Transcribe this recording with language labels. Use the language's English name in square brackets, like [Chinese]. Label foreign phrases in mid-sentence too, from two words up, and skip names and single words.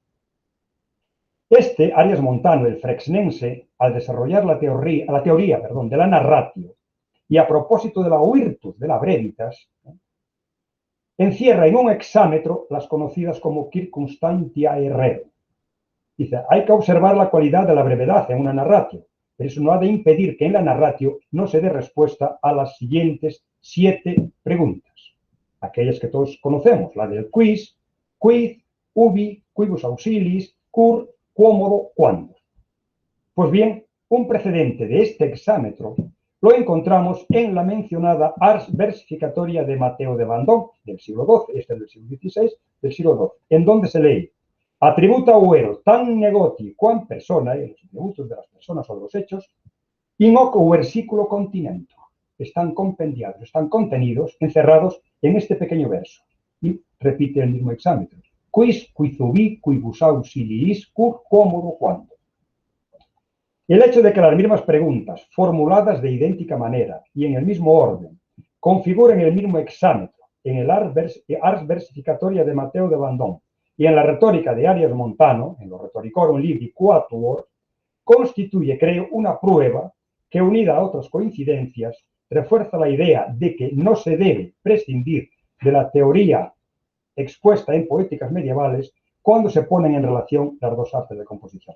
[Spanish] Arias Montano, el frexnense, al desarrollar la teoría de la narratio, y a propósito de la virtus de la brevitas, encierra en un hexámetro las conocidas como [Latin] circunstantiae reo. [Spanish] Dice, hay que observar la cualidad de la brevedad en una narratio, pero eso no ha de impedir que en la narratio no se dé respuesta a las siguientes 7 preguntas. Aquellas que todos conocemos, la del [Latin] quis, quid, ubi, quibus auxiliis, cur, quómodo, cuándo. [Spanish] Pues bien, un precedente de este hexámetro lo encontramos en la mencionada Ars Versificatoria de Mateo de Vendôme, del siglo XII, este es del siglo XVI, del siglo XII, en donde se lee [Latin] atributa uero tan negoti quam persona, [Spanish] los atributos de las personas o de los hechos, [Latin] in hoc versiculo continento. [Spanish] Están compendiados, están contenidos, encerrados en este pequeño verso. Y repite el mismo hexámetro. [Latin] Quis, quid ubi, quibus auxiliis, cur, quómodo, cuándo. [Spanish] El hecho de que las mismas preguntas, formuladas de idéntica manera y en el mismo orden, configuren el mismo hexámetro en el Ars Versificatoria de Mateo de Vendôme y en la retórica de Arias Montano, en los Rhetoricorum Libri Quatuor, constituye, creo, una prueba que, unida a otras coincidencias, refuerza la idea de que no se debe prescindir de la teoría expuesta en poéticas medievales cuando se ponen en relación las dos artes de composición.